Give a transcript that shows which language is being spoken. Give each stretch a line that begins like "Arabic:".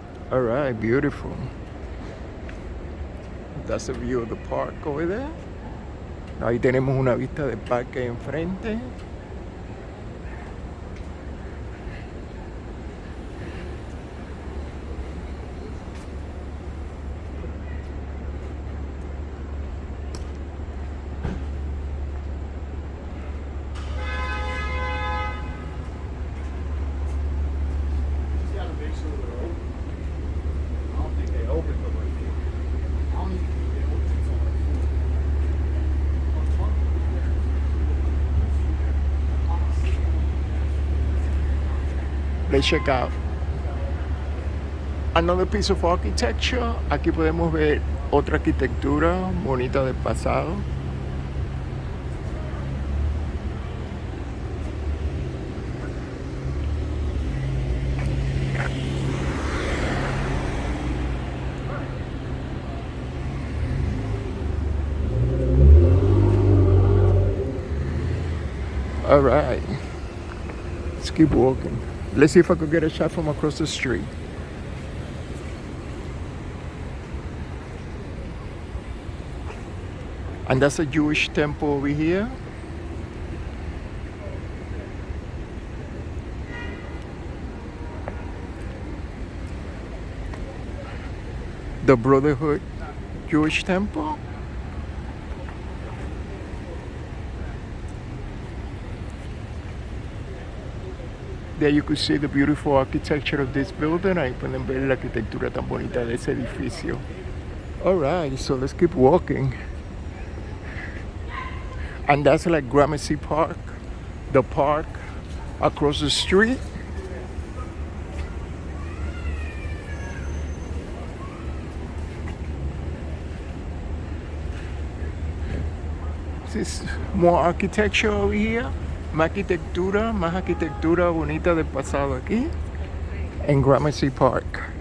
English: All right, beautiful. That's a view of the park over there.
Spanish: Ahí tenemos una vista del parque enfrente.
English: Let's check out another piece of architecture.
Spanish: Aquí podemos ver otra arquitectura bonita del pasado.
English: All right, let's keep walking. Let's see if I could get a shot from across the street. And that's a Jewish temple over here. The Brotherhood Jewish Temple. There you could see the beautiful architecture of this building.
Spanish: Ahí pueden ver la arquitectura tan bonita de ese edificio.
English: Alright, so let's keep walking. And that's like Gramercy Park, the park across the street. This is more architecture over here.
Spanish: Más arquitectura bonita del pasado aquí en Gramercy Park.